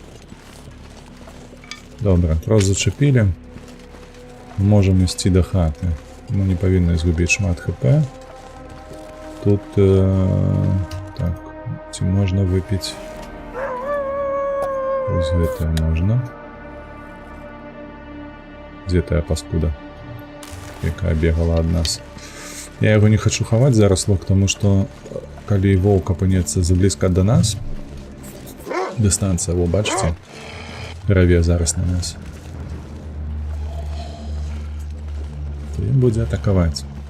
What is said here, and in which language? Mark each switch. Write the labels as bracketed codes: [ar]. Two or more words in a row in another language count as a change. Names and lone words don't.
[uk] Добре, трос зачепили. Можемо йти до хати. Ми не повинні згубити шмат хп. Тут... так, ці можна випити. [be] Ось гэта можна. Где тая паскуда, якая бегала ад нас. Я яго не хочу хаваць зараз, тому што калі воўк апынецца заблізка да нас, дыстанцыя, во, бачыце, раве зараз на нас, то ён будзе атакаваць.